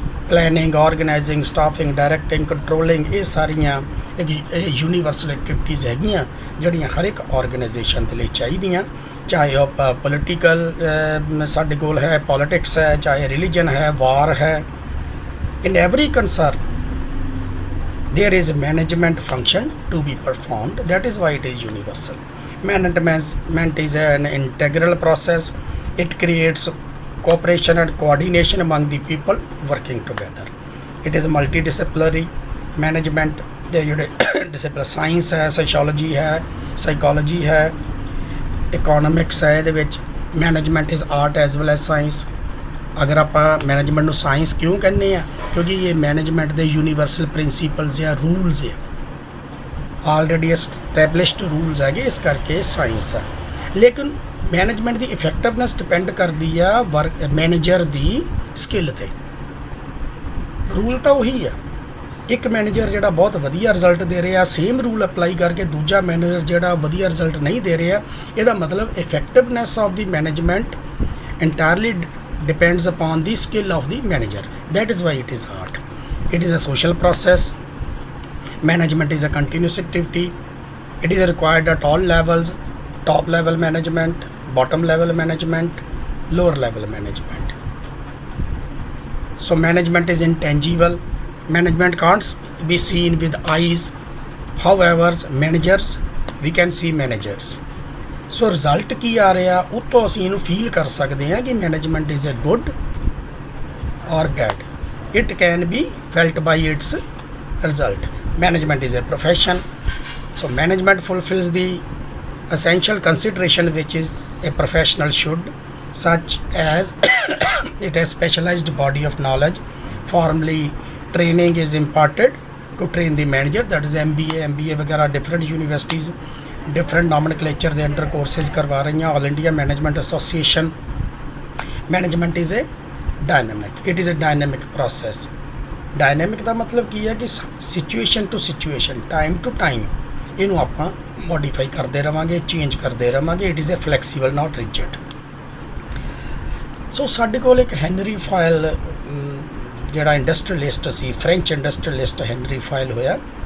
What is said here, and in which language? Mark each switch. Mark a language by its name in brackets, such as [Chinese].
[Punjabi] Planning, organising, staffing, directing, controlling, ਇਹ ਸਾਰੀਆਂ universal activities ਹੈਗੀਆਂ ਜਿਹੜੀਆਂ ਹਰ ਇੱਕ ਆਰਗੇਨਾਈਜੇਸ਼ਨ ਦੇ ਲਈ ਚਾਹੀਦੀਆਂ, ਚਾਹੇ ਉਹ ਪੋਲੀਟੀਕਲ ਸਾਡੇ ਕੋਲ ਹੈ, ਪੋਲੀਟਿਕਸ ਹੈ, ਚਾਹੇ ਰਿਲੀਜਨ ਹੈ, ਵਾਰ ਹੈ। [English] In every concern there is management function to be performed. That is why it is universal. Management is an integral process. It creates cooperation and coordination among the people working together. It is multidisciplinary management. The discipline science है, sociology है, psychology है, economics है। [Punjabi] ਇਹਦੇ ਵਿੱਚ [English] management is art as well as science। [Hindi] अगर आप [Punjabi] management ਨੂੰ science ਕਿਉਂ ਕਹਿੰਦੇ ਆ? ਕਿਉਂਕਿ ਇਹ ਮੈਨੇਜਮੈਂਟ ਦੇ ਯੂਨੀਵਰਸਲ ਪ੍ਰਿੰਸੀਪਲਸ ਜਾਂ ਰੂਲਸ ਆ, ਆਲਰੇਡੀ ਐਸਟੈਬਲਿਸ਼ਡ ਰੂਲਸ ਹੈਗੇ, ਇਸ ਕਰਕੇ ਸਾਇੰਸ ਹੈ। ਲੇਕਿਨ ਮੈਨੇਜਮੈਂਟ ਦੀ ਇਫੈਕਟਿਵਨੈਸ ਡਿਪੈਂਡ ਕਰਦੀ ਆ ਮੈਨੇਜਰ ਦੀ ਸਕਿੱਲ ਤੇ। ਰੂਲ ਤਾਂ ਉਹੀ ਆ। ਇੱਕ ਮੈਨੇਜਰ ਜਿਹੜਾ ਬਹੁਤ ਵਧੀਆ ਰਿਜ਼ਲਟ ਦੇ ਰਿਹਾ, ਸੇਮ ਰੂਲ ਅਪਲਾਈ ਕਰਕੇ ਦੂਜਾ ਮੈਨੇਜਰ ਜਿਹੜਾ ਵਧੀਆ ਰਿਜ਼ਲਟ ਨਹੀਂ ਦੇ ਰਿਹਾ, ਇਹਦਾ ਮਤਲਬ [English] Effectiveness of the management entirely depends upon the skill of the manager. That is why it is art. It is a social process. Management is a continuous activity. It is required at all levels: top level management, bottom level management, lower level management. So management is intangible. Management can't be seen with eyes. However, managers, we can see managers. [Punjabi] So result ਕੀ ਆ ਰਿਹਾ, ਉਹ ਤੋਂ ਅਸੀਂ ਇਹਨੂੰ feel ਕਰ ਸਕਦੇ ਹਾਂ ਕਿ [English] Management is a good or bad. It can be felt by its result. Management is a profession. So management fulfils the essential consideration which is a professional should, such as it has specialized body of knowledge. Formally training is imparted to train the manager, that is MBA वगैरह different universities different nomenclature [Punjabi] ਦੇ under courses ਕਰਵਾ ਰਹੀਆਂ। [English] All India management association. Management is a dynamic, it is a dynamic process. [Punjabi] Dynamic ਦਾ ਮਤਲਬ ਕੀ ਹੈ ਕਿ situation to situation, time to time ਇਹਨੂੰ ਆਪਾਂ modify ਕਰਦੇ ਰਹਾਂਗੇ, ਚੇਂਜ ਕਰਦੇ ਰਹਾਂਗੇ। [English] It is a flexible, not rigid. [Punjabi] ਸੋ ਸਾਡੇ ਕੋਲ ਇੱਕ ਹੈਨਰੀ ਫਾਇਲ ਜਿਹੜਾ ਇੰਡਸਟਰੀਅਲਿਸਟ ਸੀ, ਫ੍ਰੈਂਚ ਇੰਡਸਟਰੀਅਲਿਸਟ ਹੈਨਰੀ ਫਾਇਲ ਹੋਇਆ।